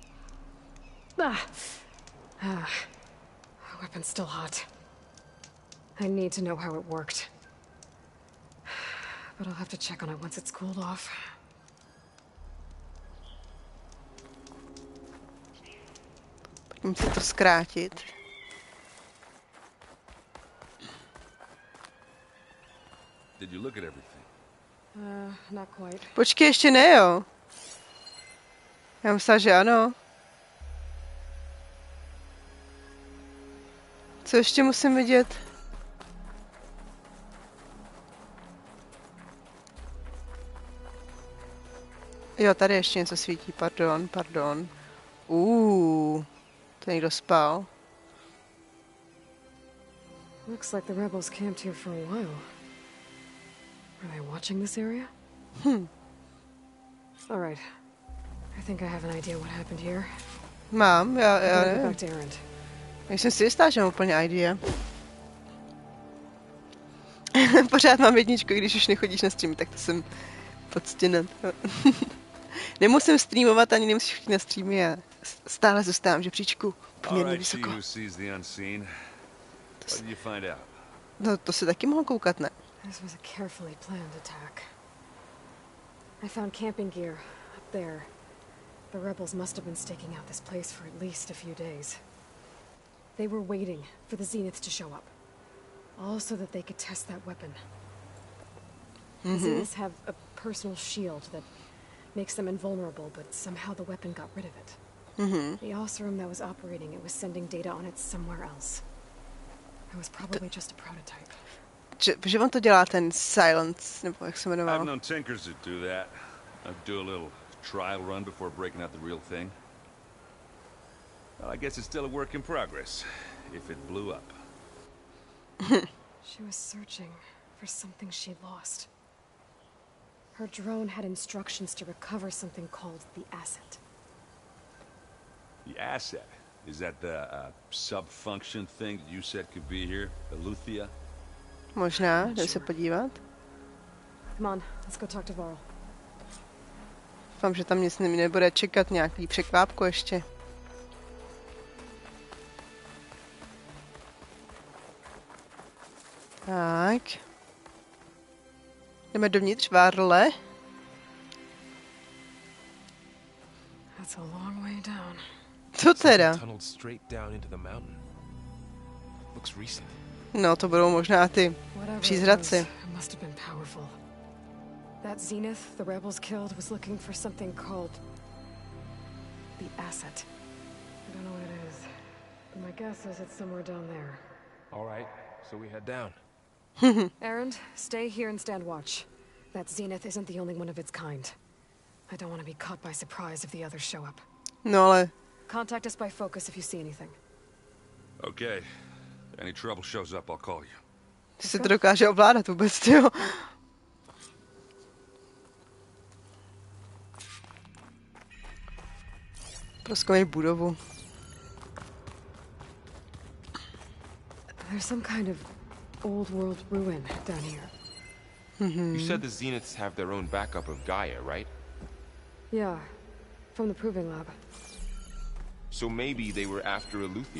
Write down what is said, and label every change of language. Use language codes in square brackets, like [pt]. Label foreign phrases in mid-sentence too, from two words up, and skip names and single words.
[en] Ah, weapon's still hot. I need to know how it worked. But I'll have to check on it once it's cooled off. [cs] Pojďme si to zkrátit. [en] Did you look at everything? Not quite. [cs] Počkej, ještě ne, jo. Já myslela, že ano. Co ještě musím vidět? Jo, tady ještě něco svítí, pardon. To někdo spal. [en] Looks like the rebels camped here for a while. Are they watching this area? All right. I think I have an idea what happened here. [cs] Mám, já [en] Go back to Erend. [cs] Nejsem si jistá, že mám úplně idea. Pořád mám 1, když už nechodíš na streamy, tak to jsem poctěna. Nemusím streamovat, ani nemusíš chodit na streamy a stále zůstávám žebříčku poměrně vysoko. No, to se taky mohl koukat, ne? [en] This was a carefully planned attack. I found camping gear up there. The rebels must have been staking out this place for at least a few days. They were waiting for the Zeniths to show up, all so that they could test that weapon. The Zeniths have a personal shield that makes them invulnerable, but somehow the weapon got rid of it. The Oseram that was operating it was sending data on it somewhere else. It was probably just a prototype. [cs] Že on to dělá ten Silence, nebo jak se jmenoval? [en] I've known tinkers that do that. I do a little trial run before breaking out the real thing. Well, I guess it's still a work in progress, if it blew up. She was searching for something she lost. Her drone had instructions to recover something called the asset. The asset? Is that the sub-function thing that you said could be here? The Luthia? [cs] Možná, jde se podívat. [en] Come on, let's go talk to Varl. [cs] Doufám, že tam nic nebude čekat, nějaký překvápko ještě. Tak. Jdeme dovnitř, Varle. [en] That's a long way down. [cs] Co teda? [en] Tunneled straight down into the mountain. Looks recent. [cs] No, to budou možná ty přízradci. [en] It must have been powerful. That Zenith the rebels killed was looking for something called the asset. I don't know what it is, but my guess is it's somewhere down there. All right, so we head down. Erend, stay here and stand watch. That Zenith isn't the only one of its kind. I don't want to be caught by surprise if the others show up. [cs] No ale... [en] Contact us by focus if you see anything. Okay. Any trouble shows up, I'll call you. [cs] Ty se to dokáže ovládat vůbec, jo? Prozkoumej budovu. [en] There's some kind of old world ruin down here. You said the Zeniths have their own backup of Gaia, right? Yeah, from the proving lab. So maybe they were after Eleuthia.